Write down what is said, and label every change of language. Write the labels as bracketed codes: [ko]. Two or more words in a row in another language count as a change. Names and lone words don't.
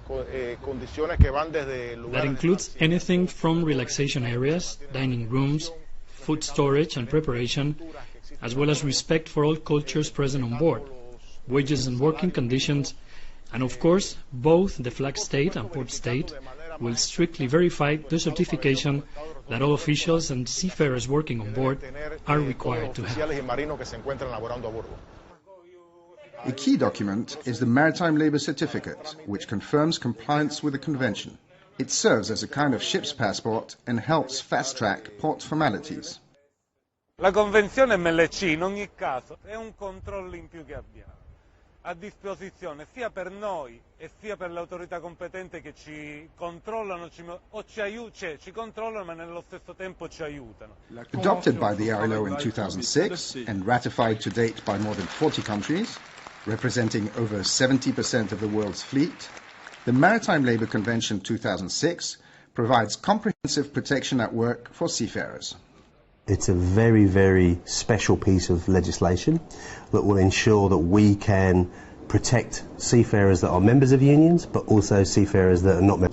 [en] That includes anything from relaxation areas, dining rooms, food storage and preparation, as well as respect for all cultures present on board, wages and working conditions, and of course, both the flag state and port state will strictly verify the certification that all officials and seafarers working on board are required to have. A key document is the Maritime Labour Certificate, which confirms compliance with the Convention. It serves as a kind of ship's passport and helps fast-track port formalities. [it] La Convenzione MLC in ogni caso è un controllo in più che abbiamo a disposizione sia per noi e sia per l'autorità competente che ci controllano ci controllano ma nello stesso tempo ci aiutano. [en] Adopted by the ILO in 2006 and ratified to date by more than 40 countries, representing over 70% of the world's fleet, the Maritime Labour Convention 2006 provides comprehensive protection at work for seafarers. It's a very, very special piece of legislation that will ensure that we can protect seafarers that are members of unions, but also seafarers that are not members.